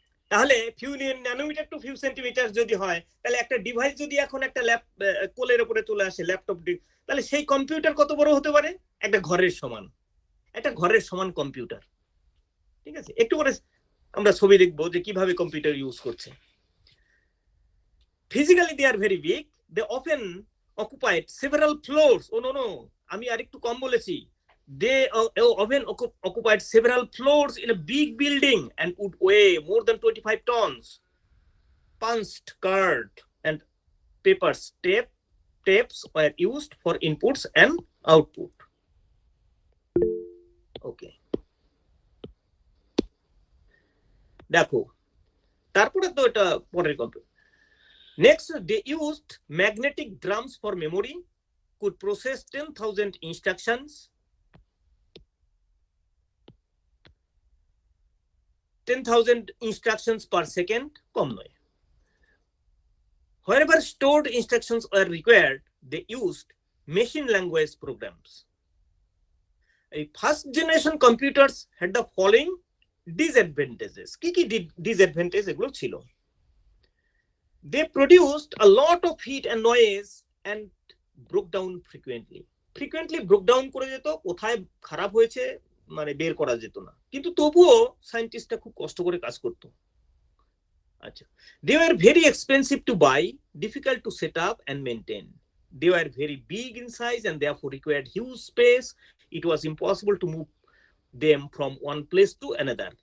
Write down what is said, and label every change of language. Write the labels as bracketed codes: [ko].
[bn] তাহলে few nanometre two few centimetre যদি হয়, তাহলে একটা ডিভাইস যদি এখন একটা কোলের উপরে চলে আসে, ল্যাপটপ, তাহলে সেই কম্পিউটার কত বড় হতে পারে? একটা ঘরের সমান, একটা ঘরের সমান কম্পিউটার। ঠিক আছে, একটু করে আমরা ছবি দেখবো যে কিভাবে কম্পিউটার ইউজ করছে। [en] Physically they are very big, they often occupied several floors. Oh no, [bn] আমি আরেকটু কম বলেছি। [en] They often occupied several floors in a big building and would weigh more than 25 tons. Punched card and paper tapes were used for inputs and output. Okay. [bn] দেখো, তারপরে তো এটা পরের computer. [en] Next, they used magnetic drums for memory, could process 10,000 instructions. 10,000 instructions per second, [bn] কম নয়। [en] Wherever stored instructions were required, they used machine language programs. A first generation computers had the following disadvantages. [bn] কি disadvantage এগুলো ছিল? [en] They produced a lot of heat and noise and broke down frequently. broke down [bn] করে যেত, কোথায় খারাপ হয়েছে মানে বের করা যেত না, কিন্তু তবুও সায়েন্টিস্টরা খুব কষ্ট করে কাজ করতো। [en] আচ্ছা, they were very expensive to buy, difficult to set up and maintain. They were very big in size and therefore required huge space. It was impossible to move them from one place to another.